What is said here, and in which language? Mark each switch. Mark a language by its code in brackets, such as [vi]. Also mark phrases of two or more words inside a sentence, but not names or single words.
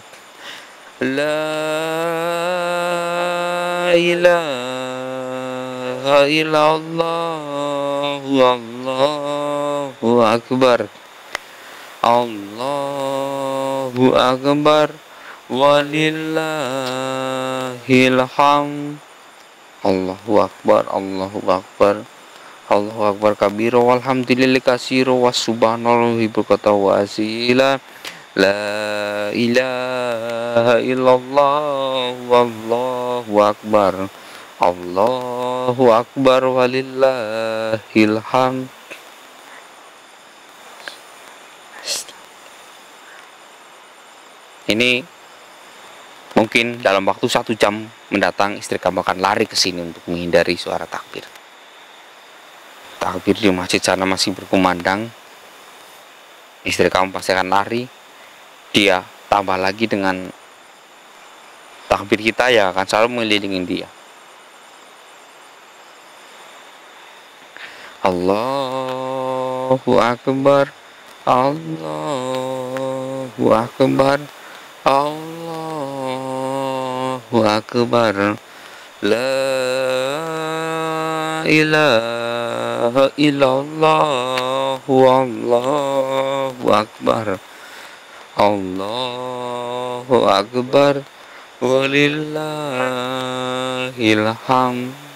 [ar] لا إله إلا الله، الله أكبر، الله أكبر، ولله الحمد. الله أكبر، الله أكبر، الله أكبر كبيرا، والحمد لله كثيرا، وسبحان الله بكرة وأصيلا. لا إله إلا الله، والله أكبر، الله أكبر، ولله الحمد. [id] Ini mungkin dalam waktu 1 jam mendatang istri kamu akan lari ke sini untuk menghindari suara takbir. Takbir di masjid sana masih berkumandang. Istri kamu pasti akan lari. Dia tambah lagi dengan takbir kita ya akan selalu mengelilingi dia. [ar] الله أكبر، الله أكبر، الله أكبر. لا إله إلا الله، الله أكبر، الله أكبر، ولله الحمد.